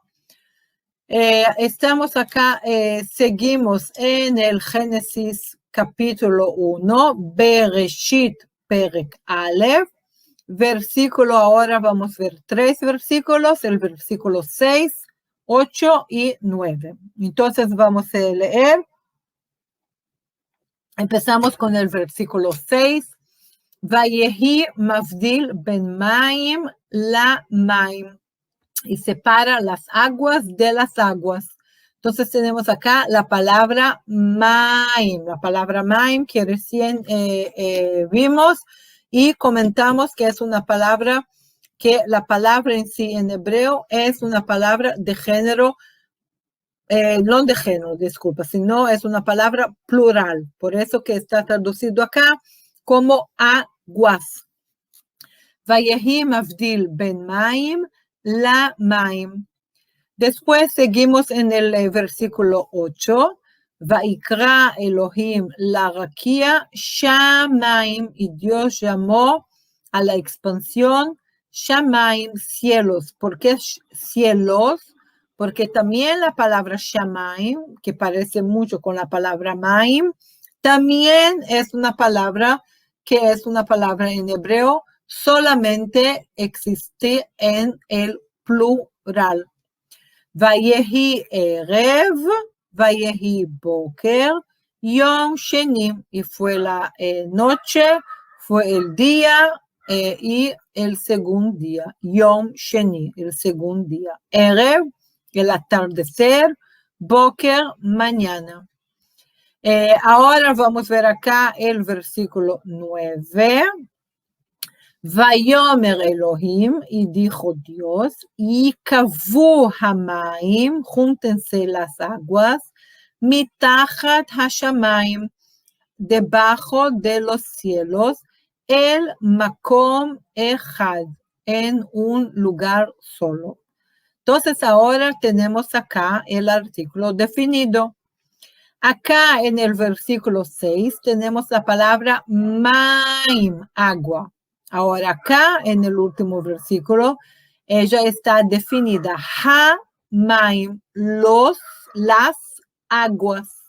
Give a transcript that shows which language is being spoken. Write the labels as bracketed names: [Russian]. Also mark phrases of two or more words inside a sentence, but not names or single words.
[Spanish] Estamos acá, seguimos en el Génesis capítulo 1, [Hebrew] Bereshit Perek Aleph, [Spanish] versículo, ahora vamos a ver 3 versículos, el versículo 6, 8 y 9. Entonces vamos a leer. Empezamos con el versículo 6. [Hebrew] Vayehi mavdil ben maim la maim. [Spanish] Y separa las aguas de las aguas. Entonces tenemos acá la palabra maim, la palabra maim que recién vimos y comentamos que es una palabra que la palabra en sí en hebreo es una palabra de género, no de género, disculpa, sino es una palabra plural, por eso que está traducido acá como aguas. [Hebrew] Vayehi mavdil ben maim la maim. [Spanish] Después seguimos en el versículo 8. [Hebrew] Vaikra Elohim la raquia shamaim. [Spanish] Y Dios llamó a la expansión shamaim, cielos. ¿Por qué cielos? Porque también la palabra shamaim, que parece mucho con la palabra maim, también es una palabra que es una palabra en hebreo, solamente existe en el plural. [Hebrew] Vayehi erev, vayehi boker, yom sheni. [Spanish] Y fue la noche, fue el día y el segundo día. [Hebrew] Yom sheni, [Spanish] el segundo día. Erev, el atardecer. Boker, mañana. Ahora vamos a ver acá el versículo 9. [Hebrew] Vayomer Elohim, [Spanish] y dijo Dios, [Hebrew] y kavu hamaim, [Spanish] júntense las aguas, [Hebrew] mitachat hashamaim, [Spanish] debajo de los cielos, [Hebrew] el makom echad, [Spanish] en un lugar solo. Entonces ahora tenemos acá el artículo definido. Acá en el versículo 6 tenemos la palabra maim, agua. Ahora acá en el último versículo, ella está definida, ha-maim, las aguas.